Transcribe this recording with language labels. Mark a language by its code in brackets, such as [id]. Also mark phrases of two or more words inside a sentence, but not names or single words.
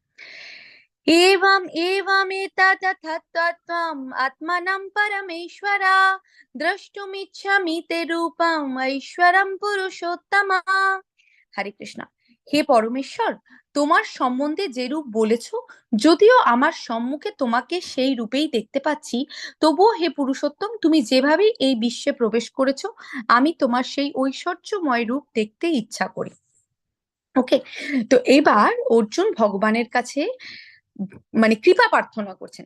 [sa] एवम् एवमेतत्तत्त्वम् आत्मनं परमेश्वरा द्रष्टुमिच्छामि ते रूपम् ऐश्वरं पुरुषोत्तमा। [bn] হরে কৃষ্ণ। হে পরমেশ্বর, তোমার সম্বন্ধে যে রূপ বলেছো, যদিও আমার সম্মুখে তোমাকে সেই রূপেই দেখতে পাচ্ছি, তবুও হে পুরুষোত্তম, তুমি যেভাবে এই বিশ্বে প্রবেশ করেছো, আমি তোমার সেই ঐশ্বর্যময় রূপ দেখতে ইচ্ছা করি। ওকে, তো এবার অর্জুন ভগবানের কাছে মানে কৃপা প্রার্থনা করছেন।